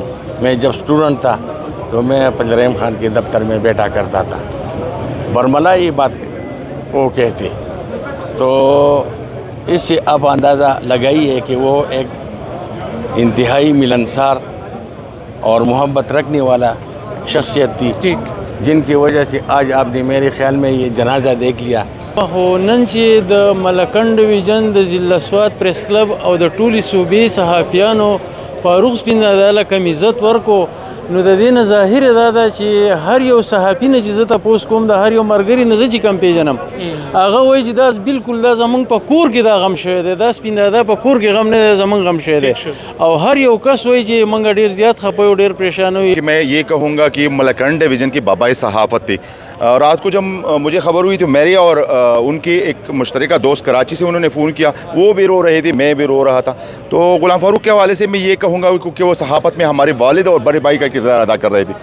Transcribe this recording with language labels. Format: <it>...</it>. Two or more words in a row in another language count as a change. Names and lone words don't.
<ur>میں جب اسٹوڈنٹ تھا تو میں فضل الرحیم خان کے دفتر میں بیٹھا کرتا تھا، برملا یہ بات وہ کہتے۔ تو اس سے آپ اندازہ لگائیے کہ وہ ایک انتہائی ملنسار اور محبت رکھنے والا شخصیت تھی، جن کی وجہ سے آج آپ نے میرے خیال میں یہ جنازہ دیکھ لیا۔</ur> <ps>نن چې د ملکنډ ډویژن د ضلع سوات پریس کلب او د ټولي صوبې صحافیانو فاروق سپین دادا له کم عزت ورکو، نو د دې نه ظاهر دا ده چې هر یو صحافي نه چې زه تپوس کوم د هر یو ملګري نه زه چې کم پیژنم، هغه وایي چې دا بالکل دا زمونږ په کور کې دا غم شوی دی، دا سپین دادا په کور کې غم نه دی، زمونږ غم شوی دی، او هر یو کس وایي چې موږ ډېر زیات خفه یو، ډېر پریشان یو۔</ps> <ur>میں یہ کہوں گا کہ ملکنڈ ڈویژن کی بابائے صحافت تھی۔ رات کو جب مجھے خبر ہوئی تو میری اور ان کی ایک مشترکہ دوست کراچی سے انہوں نے فون کیا، وہ بھی رو رہے تھے، میں بھی رو رہا تھا۔ تو غلام فاروق کے حوالے سے میں یہ کہوں گا کہ وہ صحافت میں ہمارے والد اور بڑے بھائی کا کردار ادا کر رہے تھے۔</ur>